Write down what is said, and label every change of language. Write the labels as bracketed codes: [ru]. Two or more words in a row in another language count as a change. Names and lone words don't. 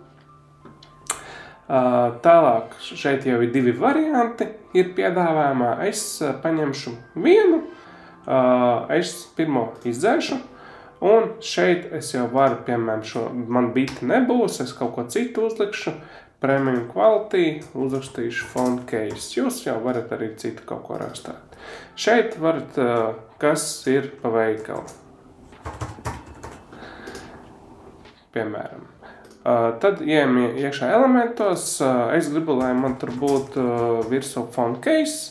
[lv] Tālāk šeit jau ir divi varianti, ir piedāvājumā. Es paņemšu vienu, es pirmo izdzēšu. Un šeit es jau varu, piemēram, man biti nebūs, es kaut ko citu uzlikšu. [en] Premium quality, [lv] uzrakstīšu [en] font case. [lv] Jūs jau varat arī citu kaut ko rakstāt. Šeit varat, kas ir pa veikalu. Piemēram. Tad ejam iekšā elementos. Es gribu, lai man tur būtu virsū [en] font case.